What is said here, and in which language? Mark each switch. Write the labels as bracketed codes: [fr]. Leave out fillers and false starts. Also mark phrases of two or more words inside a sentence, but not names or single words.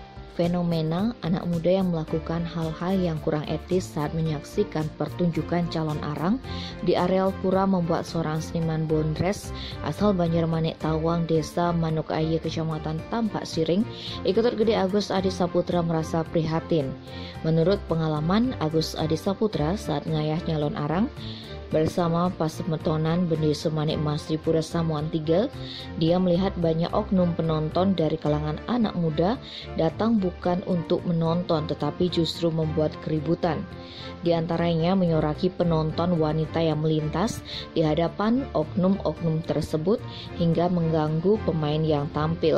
[id] fenomena anak muda yang melakukan hal-hal yang kurang etis saat menyaksikan pertunjukan calon arang di areal pura membuat seorang seniman bondres asal Banjarmanik Tawang, Desa Manukaya, Kecamatan Tampak Siring, Iketut Gede Agus Adi Saputra merasa prihatin. Menurut pengalaman Agus Adi Saputra saat [ban] ngayah nyalon [id] arang bersama Pasemetonan Bendi Semanik Masri Pura Samuan 3, dia melihat banyak oknum penonton dari kalangan anak muda datang bukan untuk menonton tetapi justru membuat keributan. Di antaranya menyoraki penonton wanita yang melintas di hadapan oknum-oknum tersebut hingga mengganggu pemain yang tampil.